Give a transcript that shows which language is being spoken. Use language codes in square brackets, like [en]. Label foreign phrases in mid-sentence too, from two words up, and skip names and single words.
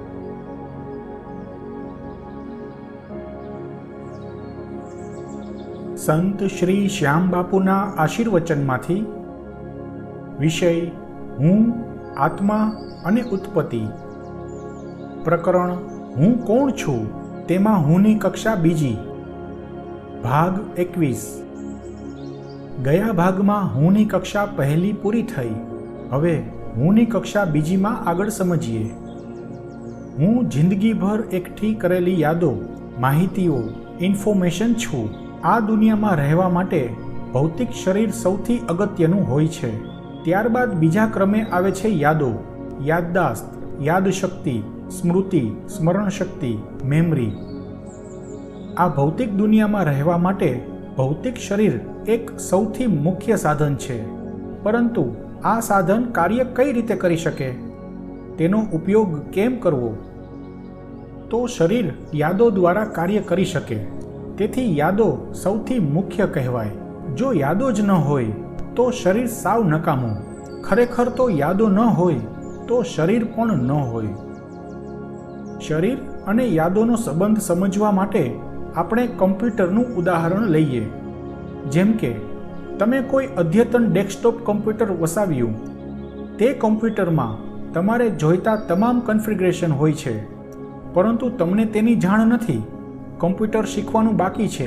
[gu] સંત શ્રી શ્યામ બાપુના આશીર્વચનમાંથી વિષય હું, આત્મા અને ઉત્પત્તિ, પ્રકરણ હું કોણ છું તેમાં હુંની કક્ષા બીજી, ભાગ 21। ગયા ભાગમાં હુંની કક્ષા પહેલી પૂરી થઈ। હવે હુંની કક્ષા બીજીમાં આગળ સમજીએ। હું જિંદગીભર એકઠી કરેલી યાદો, માહિતીઓ, ઇન્ફોર્મેશન છું। આ દુનિયામાં રહેવા માટે ભૌતિક શરીર સૌથી અગત્યનું હોય છે। ત્યારબાદ બીજા ક્રમે આવે છે યાદો, યાદદાસ્ત, યાદશક્તિ, સ્મૃતિ, સ્મરણ શક્તિ, મેમરી। આ ભૌતિક દુનિયામાં રહેવા માટે ભૌતિક શરીર એક સૌથી મુખ્ય સાધન છે, પરંતુ આ સાધન કાર્ય કઈ રીતે કરી શકે, તેનો ઉપયોગ કેમ કરવો? તો શરીર યાદો દ્વારા કાર્ય કરી શકે, તેથી યાદો સૌથી મુખ્ય કહેવાય। જો યાદો જ ન હોય તો શરીર સાવ નકામો। ખરેખર તો યાદો ન હોય તો શરીર પણ ન હોય। શરીર અને યાદોનો સંબંધ સમજવા માટે આપણે કમ્પ્યુટરનું ઉદાહરણ લઈએ। જેમ કે તમે કોઈ અદ્યતન ડેસ્કટોપ કમ્પ્યુટર વસાવ્યું, તે કમ્પ્યુટરમાં તમારે જોઈતા તમામ કન્ફિગરેશન હોય છે, પરંતુ તમને તેની જાણ નથી। કમ્પ્યુટર શીખવાનું બાકી છે।